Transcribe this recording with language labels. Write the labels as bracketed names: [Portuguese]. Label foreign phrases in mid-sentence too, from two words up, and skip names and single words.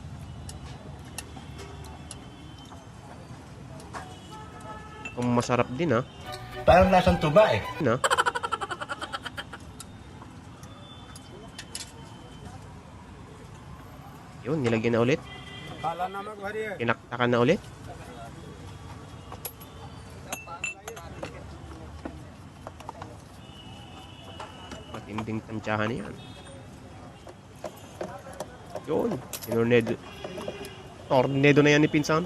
[Filipino] Kung masarap din ah. Parang lasang tuba eh. Na? Yun, nilagyan na ulit. [Hindi] काला नमक भरिए [Filipino] Kinaktakan na ulit. Matinding tansyahan yan. Yun, tornado. Tornado na yan ni Pinsan.